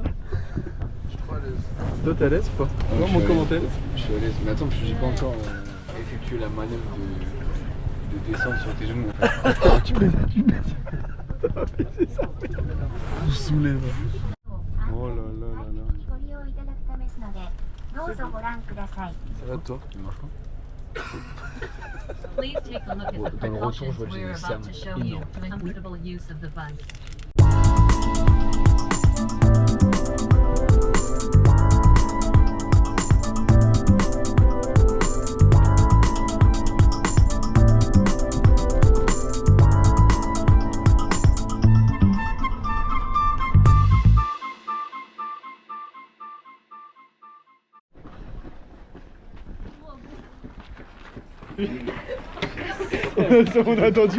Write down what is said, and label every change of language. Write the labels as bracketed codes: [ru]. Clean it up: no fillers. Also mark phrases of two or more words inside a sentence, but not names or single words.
[fr] Je suis trop à l'aise. Toi, t'es à l'aise ou pas? je Moi, suis mon à l'aise. commentaire. Je suis à l'aise. Mais attends, parce que j'ai pas encore effectué la manœuvre de descendre sur tes genoux. En fait. Tu me c'est ça. Vous saoulez, va. Oh là là là là. [ja] ご利用いただくためですので、どうぞご覧ください。 [fr] Ça va toi? Tu marches pas? [en] Please take a look at the [fr] Dans le retour, [en] precautions [fr] je vois que j'ai [en] we're [fr] des [en] about to [fr] cernes [en] show you [fr] énormes. [en] for the comfortable use of the bike. [fr] On a attendu.